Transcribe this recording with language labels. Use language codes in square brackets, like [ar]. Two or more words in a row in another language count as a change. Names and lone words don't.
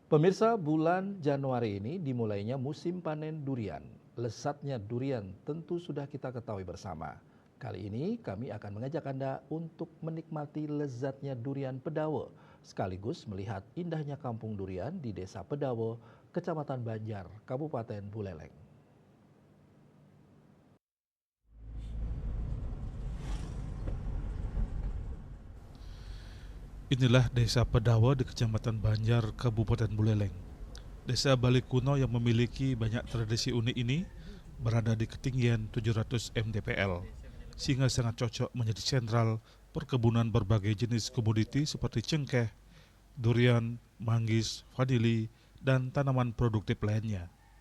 [id] Pemirsa, bulan Januari ini dimulainya musim panen durian. Lezatnya durian tentu sudah kita ketahui bersama. Kali ini kami akan mengajak Anda untuk menikmati lezatnya durian Pedawe, sekaligus melihat indahnya kampung durian di Desa Pedawe, Kecamatan Banjar, Kabupaten Buleleng. Inilah Desa Pedawe di Kecamatan Banjar, Kabupaten Buleleng. Desa Bali kuno yang memiliki banyak tradisi unik ini berada di ketinggian 700 mdpl, sehingga sangat cocok menjadi sentral perkebunan berbagai jenis komoditi seperti cengkeh, durian, manggis, vanili, dan tanaman produktif lainnya.